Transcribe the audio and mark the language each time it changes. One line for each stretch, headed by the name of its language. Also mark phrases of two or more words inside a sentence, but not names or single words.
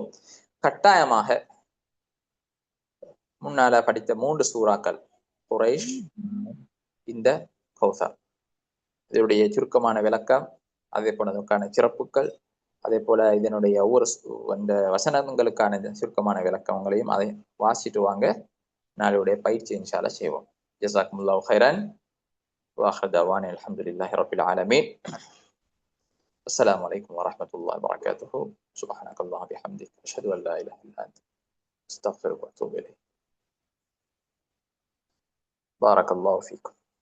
Tamil: கட்டாயமாக முன்னால படித்த 3 சூறாக்கள் குரைஷ், இந்த கௌசர், இதனுடைய சுருக்கமான விளக்கம், அதே போல அதற்கான சிறப்புகள், அதே போல இதனுடைய ஒவ்வொரு அந்த வசனங்களுக்கான சுருக்கமான விளக்கங்களையும் அதை வாசிட்டு வாங்க. நாளுடைய பயிற்சி
Arabic: إن شاء الله
Tamil: செய்வோம்.
Arabic: جزاكم الله خيرا. وآخر دعوانا الحمد لله رب العالمين. السلام عليكم ورحمة الله وبركاته. سبحانك اللهم وبحمدك أشهد أن لا إله إلا أنت أستغفرك وأتوب إليك. بارك الله فيكم.